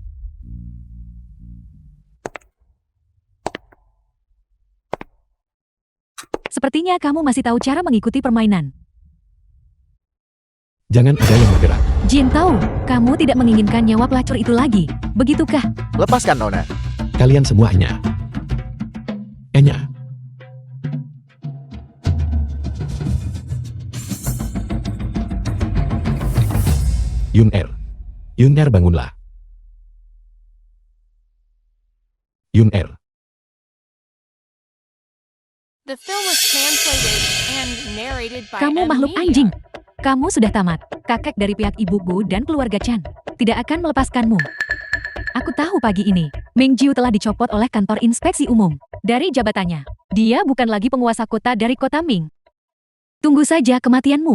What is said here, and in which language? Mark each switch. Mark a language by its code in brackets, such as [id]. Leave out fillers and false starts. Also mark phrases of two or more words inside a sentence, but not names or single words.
[id] Sepertinya kamu masih tahu cara mengikuti permainan. Jangan ada yang bergerak. Jin tahu, kamu tidak menginginkan nyawa pelacur itu lagi. Begitukah? Lepaskan Nona. Kalian semuanya. Enya. Yun Er. Yun Er, bangunlah. Yun Er. [en] The film was translated and narrated by [id] Kamu M. makhluk Media. anjing. Kamu sudah tamat. Kakek dari pihak ibuku dan keluarga Chan tidak akan melepaskanmu. Aku tahu pagi ini, Ming Jiu telah dicopot oleh kantor inspeksi umum dari jabatannya. Dia bukan lagi penguasa kota dari kota Ming. Tunggu saja kematianmu.